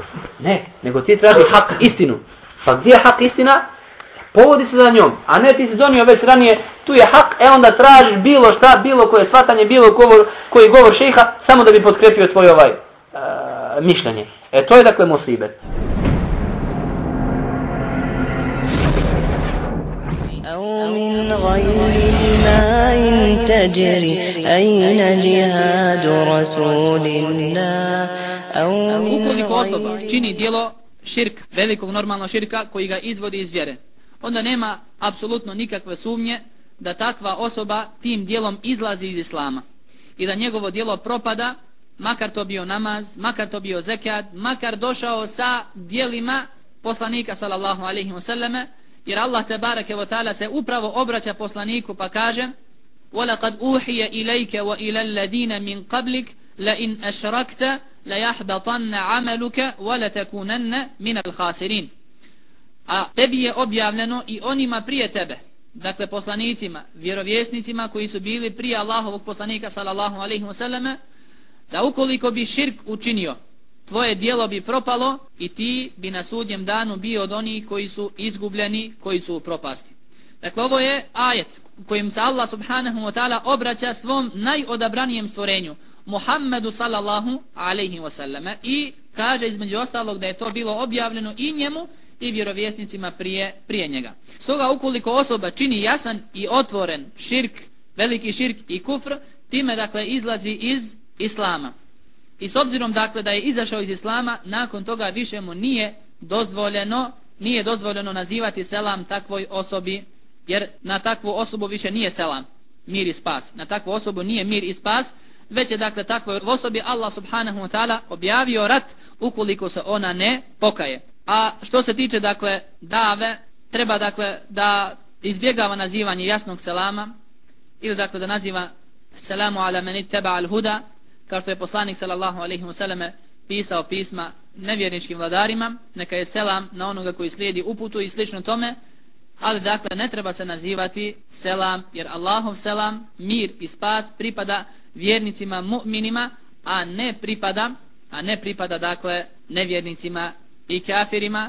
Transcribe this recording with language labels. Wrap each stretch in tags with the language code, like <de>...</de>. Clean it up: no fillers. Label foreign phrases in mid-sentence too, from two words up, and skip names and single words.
<bs>Ne, nego ti traži hak, istinu. Pa gdje je hak, istina? Povodi se za njom, a ne ti si donio već ranije, tu je hak, onda tražiš bilo šta, bilo koje shvatanje, bilo koji govor šejha, samo da bi potkrepio tvoj mišljenje. To je dakle musibet. أو من غير ماء تجري أين جهاد رسول الله أو من Ukoliko osoba čini djelo širk, velikog normalnog širka koji ga izvodi iz vjere, onda nema apsolutno nikakve sumnje da takva osoba tim djelom izlazi iz islama i da njegovo djelo propada, makar to bio namaz, makar to bio zekat, makar došao sa djelima poslanika</bs> <ar>صلى الله عليه وسلم,</ar> <bs>jer Allah</bs> <ar>تبارك وتعالى</ar> <bs>se upravo obraća poslaniku pa kaže:</bs> <ar>وَلَقَدْ أُوحِيَ إِلَيْكَ وَإِلَى الَّذِينَ مِنْ قَبْلِكَ لَإِنْ أَشْرَكْتَ لَيَحْبَطَنَّ عَمَلُكَ وَلَتَكُونَنَّ مِنَ الْخَاسِرِينَ.</ar> <bs>a tebi je objavljeno i onima prije tebe, dakle poslanicima, vjerovjesnicima koji su bili prije Allahovog poslanika</bs> <ar>صلى الله عليه وسلم,</ar> <bs>da ukoliko bi širk učinio, tvoje djelo bi propalo i ti bi na sudnjem danu bio od onih koji su izgubljeni, koji su u propasti. Dakle, ovo je ajet kojim se Allah</bs> <ar>سبحانه وتعالى</ar> <bs>obraća svom najodabranijem stvorenju, Muhammedu</bs> <ar>صلى الله عليه وسلم,</ar> <bs>i kaže između ostalog da je to bilo objavljeno i njemu i vjerovjesnicima prije njega. Stoga ukoliko osoba čini jasan i otvoren širk, veliki širk i kufr, time dakle izlazi iz Islama. I s obzirom dakle da je izašao iz Islama, nakon toga više mu nije dozvoljeno nazivati selam takvoj osobi, jer na takvu osobu više nije selam, mir i spas. Na takvu osobu nije mir i spas, već je dakle takvoj osobi Allah</bs> <ar>سبحانه وتعالى</ar> <bs>objavio rat ukoliko se ona ne pokaje. A što se tiče dakle dave, treba dakle da izbjegava nazivanje jasnog selama, ili dakle da naziva</bs> <ar>السلام على من اتبع الهدى,</ar> <bs>kao što je poslanik</bs> <ar>صلى الله عليه وسلم</ar> <bs>pisao pisma nevjerničkim vladarima, neka je selam na onoga koji slijedi uputu i slično tome, ali dakle ne treba se nazivati selam, jer Allahov selam, mir i spas pripada vjernicima mu'minima, a ne pripada dakle nevjernicima i kafirima.</bs>